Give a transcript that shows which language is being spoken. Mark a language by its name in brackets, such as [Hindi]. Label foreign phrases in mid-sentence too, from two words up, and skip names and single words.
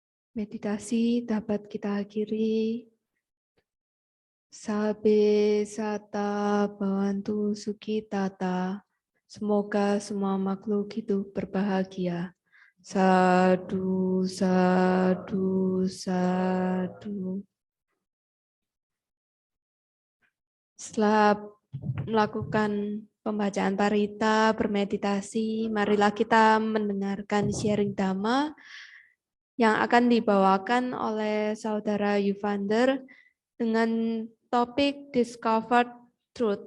[Indonesian] Meditasi dapat kita akhiri. [Pali] Sabe sata bhavantu sukhitata. [Indonesian] Semoga semua makhluk hidup berbahagia. [Pali] Sadu, sadu, sadu. [Indonesian] Setelah melakukan pembacaan parita, bermeditasi, marilah kita mendengarkan sharing Dhamma yang akan dibawakan oleh Saudara Yuvander dengan topik [English] Discovered Truth.